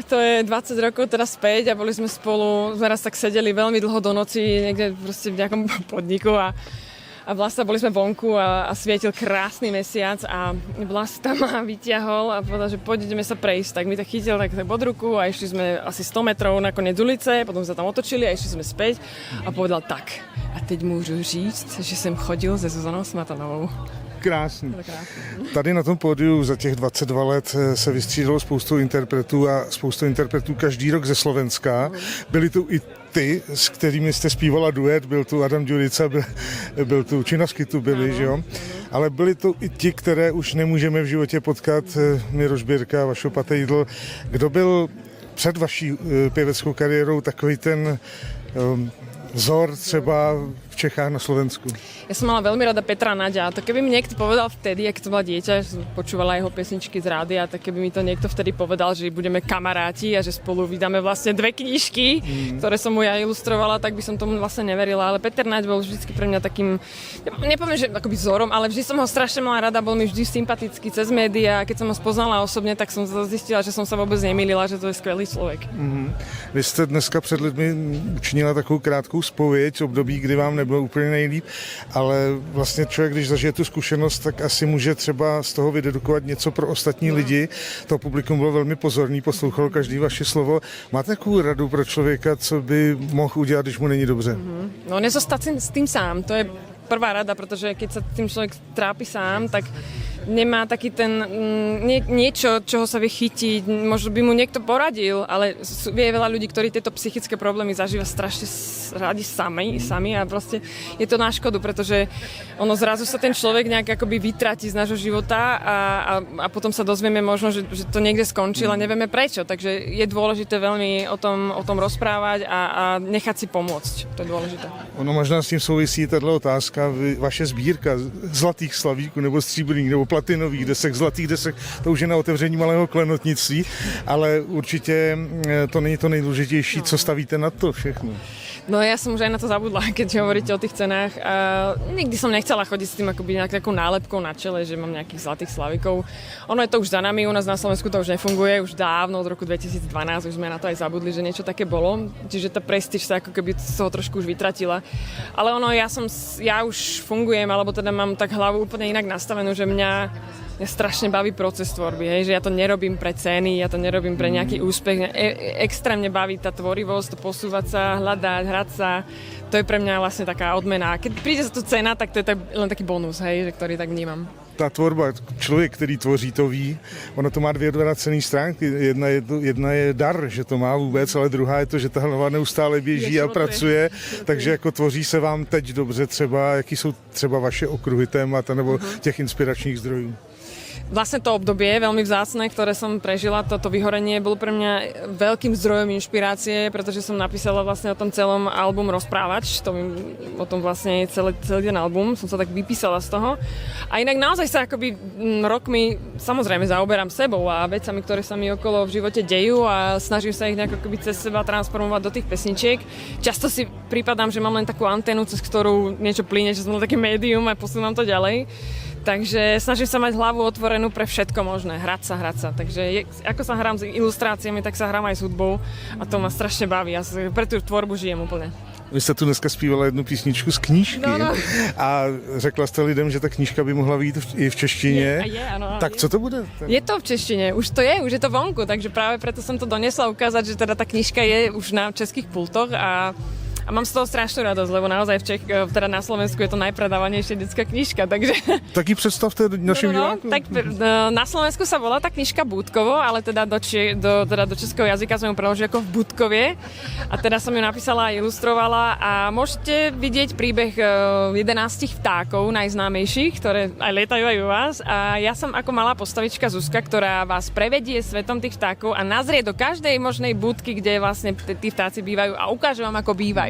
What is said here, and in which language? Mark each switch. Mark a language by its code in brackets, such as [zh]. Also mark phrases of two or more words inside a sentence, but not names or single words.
[sk] To je 20 rokov teraz späť a boli sme spolu, sme raz tak sedeli veľmi dlho do noci niekde proste v nejakom podniku a Vlasta boli sme vonku a svietil krásny mesiac a Vlasta ma vyťahol a povedal, že poďme sa prejsť. Tak mi to chytil tak pod ruku a išli sme asi 100 metrov na koniec ulice, potom sa tam otočili a išli sme späť a povedal tak. [cs] A teď môžu říct, že som chodil se Zuzanou Smatanovou. Krásný. Tady na tom pódiu za těch 22 let se vystřídalo spoustu interpretů a spoustu interpretů každý rok ze Slovenska. Byli tu i ty, s kterými jste zpívala duet, byl tu Adam Ďurica, byl tu Činovsky tu byli, že jo? Ale byli tu i ti, které už nemůžeme v životě potkat, Miroš Birka, Vašo Patejdl. Kdo byl před vaší pěveckou kariérou takový ten vzor třeba v Čechách na Slovensku? [sk] Ja som mala veľmi rada Petra Naďa. To keby mi niekto povedal vtedy, keď som bola dieťa, že som počúvala jeho pesničky z rádia, tak keby mi to niekto vtedy povedal, že budeme kamaráti a že spolu vydáme vlastne 2 knižky, ktoré som mu ja ilustrovala, tak by som tomu vlastne neverila. Ale Peter Naď bol vždycky pre mňa takým, nepoviem, že akoby vzorom, ale vždy som ho strašne mala rada, bol mi vždy sympatický cez médiá. Keď som ho spoznala osobne, tak som zistila, že som sa vôbec nemýlila, že to je skvelý človek. [cs] Vy jste dneska před lidmi učinila takovou krátkou zpověď, období, kdy vám nebylo úplně nejlíp, ale vlastně člověk, když zažije tu zkušenost, tak asi může třeba z toho vydedukovat něco pro ostatní lidi. To publikum bylo velmi pozorný, poslouchalo každý vaše slovo. Máte takovou radu pro člověka, co by mohl udělat, když mu není dobře? [sk] No nezostať s tým sám, to je prvá rada, pretože keď sa tým človek trápi sám, tak nemá taký ten niečo, čoho sa vie chytiť, možno by mu niekto poradil, ale vie veľa ľudí, ktorí tieto psychické problémy zažíva strašne radi sami a proste je to na škodu, pretože ono zrazu sa ten človek nejak akoby vytratí z nášho života a potom sa dozvieme možno, že to niekde skončilo a nevieme prečo, takže je dôležité veľmi o tom rozprávať a nechať si pomôcť, to je dôležité. [cs] Ono možná s tím souvisí tato otázka, vaše sbírka zlatých slavíků nebo stříbrných nebo platinových desek, zlatých desek, to už je na otevření malého klenotnictví, ale určitě to není to nejdůležitější, co stavíte na to všechno. [sk] No ja som už aj na to zabudla, keď hovoríte o tých cenách. Nikdy som nechcela chodiť s tým akoby nejakou nálepkou na čele, že mám nejakých zlatých slavikov. Ono je to už za nami, u nás na Slovensku to už nefunguje, už dávno, od roku 2012, už sme na to aj zabudli, že niečo také bolo. Čiže tá prestíž sa ako keby z toho trošku už vytratila. Ale ono, ja už fungujem, alebo teda mám tak hlavu úplne inak nastavenú, že mňa strašne baví proces tvorby, hej, že ja to nerobím pre ceny, ja to nerobím pre nejaký úspech. Extrémne baví tá tvorivosť, to posúvať sa, hľadať, hrať sa. To je pre mňa vlastne taká odmena. Keď príde za to cena, tak to je len taký bonus, hej, že ktorý tak vnímam. [cs] Ta tvorba, člověk, který tvoří, to ví. Ono to má 2 odvrácené stránky. Jedna je dar, že to má vůbec, ale druhá je to, že ta hlava neustále běží a pracuje. Takže jako tvoří se vám teď dobře třeba, jaký jsou třeba vaše okruhy témat nebo těch inspiračních zdrojů? [sk] vlastne to obdobie veľmi vzácne, ktoré som prežila, toto vyhorenie, bolo pre mňa veľkým zdrojom inšpirácie, pretože som napísala vlastne o tom celom album Rozprávač, o tom vlastne celý ten album, som sa tak vypísala z toho. A inak naozaj sa akoby rokmi samozrejme zaoberám sebou a vecami, ktoré sa mi okolo v živote dejú a snažím sa ich nejako akoby cez seba transformovať do tých pesničiek. Často si prípadám, že mám len takú anténu, cez ktorú niečo plyne, že som také médium a posúvam to ďalej. Takže snažím sa mať hlavu otvorenú pre všetko možné, hrať sa. Takže ako sa hrám s ilustráciami, tak sa hrám aj s hudbou a to ma strašne baví. Ja pre tú tvorbu žijem úplne. [cs] Vy jste tu dneska zpívala jednu písničku z knížky a řekla jste lidem, že ta knížka by mohla být i v češtině. Ano, tak co to bude? [sk] Je to v češtine, už je to vonku, takže práve preto som to donesla ukázať, že teda tá knižka je už na českých pultoch a mám z toho strašnú radosť, lebo naozaj teda na Slovensku je to najpredávanejšia detská knižka, takže... [cs] Tak ji představte našim divákom. [sk] Tak na Slovensku sa volá tá knižka Búdkovo, ale teda do českého jazyka som ju preložila ako v Búdkovie a teda som ju napísala a ilustrovala a môžete vidieť príbeh 11 vtákov najznámejších, ktoré aj lietajú aj u vás a ja som ako malá postavička Zuzka, ktorá vás prevedie svetom tých vtákov a nazrie do každej možnej budky, kde vlastne tí vtáci bývajú a ukáže vám, ako bývajú.